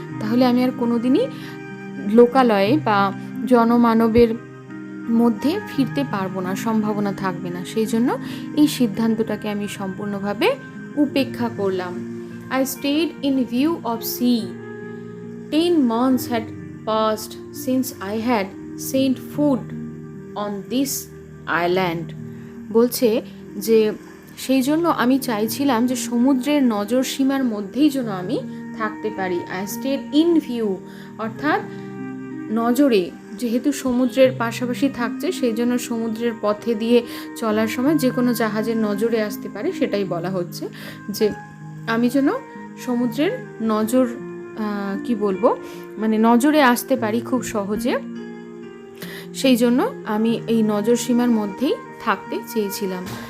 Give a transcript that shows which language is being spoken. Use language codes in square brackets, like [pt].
[bn] তাহলে আমি আর কোনো দিনই লোকালয়ে বা জনমানবের মধ্যে ফিরতে পারবো না, সম্ভাবনা থাকবে না। সেই জন্য এই সিদ্ধান্তটাকে আমি সম্পূর্ণভাবে উপেক্ষা করলাম। [en] I stayed in view of sea. 10 months had passed since I had sent food on this island. [bn] বলছে যে সেই জন্য আমি চাইছিলাম যে সমুদ্রের নজর সীমার মধ্যেই যেন আমি থাকতে পারি। [en] I stayed in view [bn] অর্থাৎ নজরে, যেহেতু সমুদ্রের পাশাপাশি থাকছে সেই জন্য সমুদ্রের পথে দিয়ে চলার সময় যে কোনো জাহাজের নজরে আসতে পারে, সেটাই বলা হচ্ছে যে আমি যেন সমুদ্রের নজর কি বলবো মানে নজরে আসতে পারি খুব সহজে, সেই জন্য আমি এই নজর সীমার মধ্যেই থাকতে চেয়েছিলাম।